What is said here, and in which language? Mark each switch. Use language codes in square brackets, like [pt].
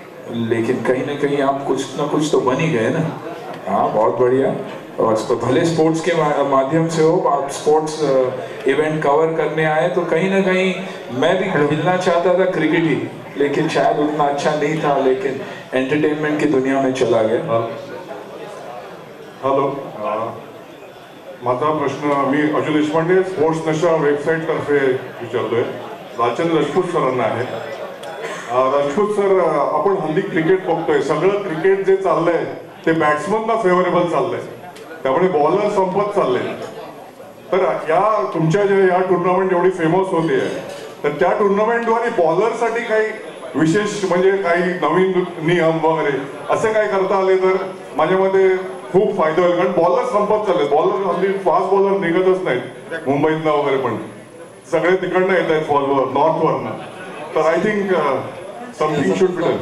[hi] लेकिन कहीं ना कहीं आप कुछ ना कुछ तो बन ही गए ना। हाँ, बहुत बढ़िया। और भले स्पोर्ट्स के माध्यम से हो, आप स्पोर्ट्स इवेंट कवर करने आए तो कहीं ना कहीं मैं भी खेलना चाहता था क्रिकेट ही, लेकिन शायद उतना अच्छा नहीं था, लेकिन एंटरटेनमेंट की दुनिया में चला गया। [mr] हॅलो, माझा प्रश्न मी अजय देशपांडे स्पोर्ट्स नशा वेबसाईट तर्फे विचारतोय, लालचंद राजपूत सरांना आहे। राजपूत सर, आपण हल्ली क्रिकेट बघतोय, सगळं क्रिकेट जे चाललंय ते बॅट्समनला फेवरेबल चाललंय, त्यामुळे बॉलर संपत चालले। तर या तुमच्या जे या टुर्नामेंट एवढी फेमस होते तर त्या टुर्नामेंटद्वारे बॉलरसाठी काही विशेष म्हणजे काही नवीन नियम वगैरे असे काय करता आले तर माझ्या मते खूप फायदा होईल, कारण बॉलर संपत चालले। बॉलर हल्ली फास्ट बॉलर निघतच नाहीत मुंबईतनं वगैरे, पण सगळे तिकडनं येत आहेत फॉलवर नॉर्थवरनं। [en] तर I think something should be done.